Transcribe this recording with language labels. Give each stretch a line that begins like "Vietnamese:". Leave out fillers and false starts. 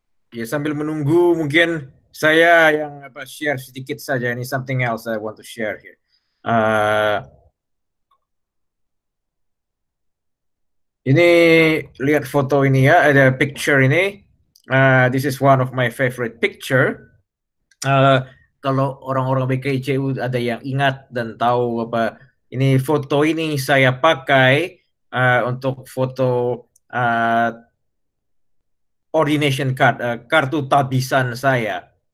Indonesian: Ya sambil menunggu mungkin saya yang share sedikit saja, ini
English: something else I want to share here.
Indonesian: Ini lihat foto ini ya, ada picture ini.
English: This is one of my favorite picture.
Indonesian: Kalau orang-orang BKICU ada yang ingat dan tahu apa ini foto ini saya pakai untuk foto ordination card, kartu tabisan saya.